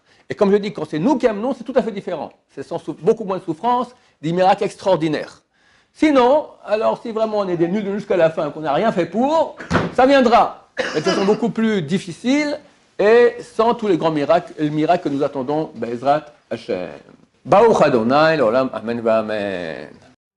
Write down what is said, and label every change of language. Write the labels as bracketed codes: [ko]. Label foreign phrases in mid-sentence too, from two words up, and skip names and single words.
[fr] Et comme je dis, quand c'est nous qui amenons, c'est tout à fait différent. C'est beaucoup moins de souffrance, des miracles extraordinaires. Sinon, alors si vraiment on est des nuls jusqu'à la fin, qu'on n'a rien fait pour, ça viendra. Mais ce sont beaucoup plus difficiles et sans tous les grands miracles, le miracle que nous attendons, [he] בעזרת השם. ברוך אדוני לעולם אמן ואמן.